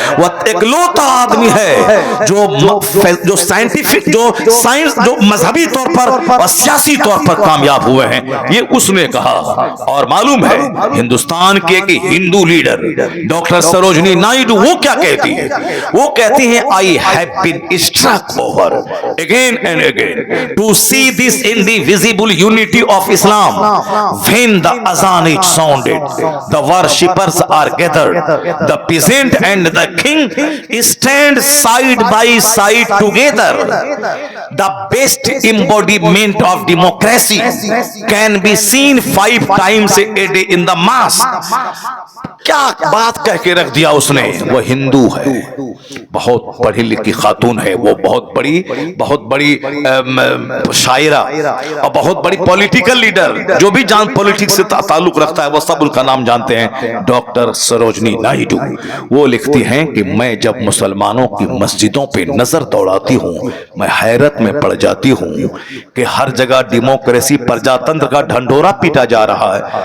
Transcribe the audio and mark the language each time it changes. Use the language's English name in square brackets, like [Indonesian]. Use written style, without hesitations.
[Urdu] وہ اکلوتا آدمی ہے جو سائنٹیفک، جو سائنس، جو مذہبی طور پر اور سیاسی طور پر کامیاب ہوئے ہیں. یہ اس نے کہا. اور معلوم ہے ہندوستان کے ایک ہندو لیڈر ڈاکٹر سروجنی نائیڈو وہ کیا کہتی ہے؟ وہ کہتی ہیں [English] I have been struck over again and again to see this indivisible unity of Islam. When the azan is sounded, the worshippers are gathered, the peasant and the king stand side by side together. The best embodiment of democracy can be seen 5 times a day in the mosque. [Urdu] کیا بات کہہ کے رکھ دیا اس نے. وہ ہندو ہے، بہت پڑھی لکھی خاتون ہے، وہ بہت بڑی شاعرہ اور بہت بڑی پولیٹیکل لیڈر. جو بھی جان پولیٹکس سے تعلق رکھتا ہے وہ سب ان کا نام جانتے ہیں. ڈاکٹر سروجنی نائیڈو وہ لکھتی ہیں کہ میں جب مسلمانوں کی مسجدوں پہ نظر دوڑاتی ہوں میں حیرت میں پڑ جاتی ہوں کہ ہر جگہ ڈیموکریسی، پرجاتنتر کا ڈھنڈورا پیٹا جا رہا ہے.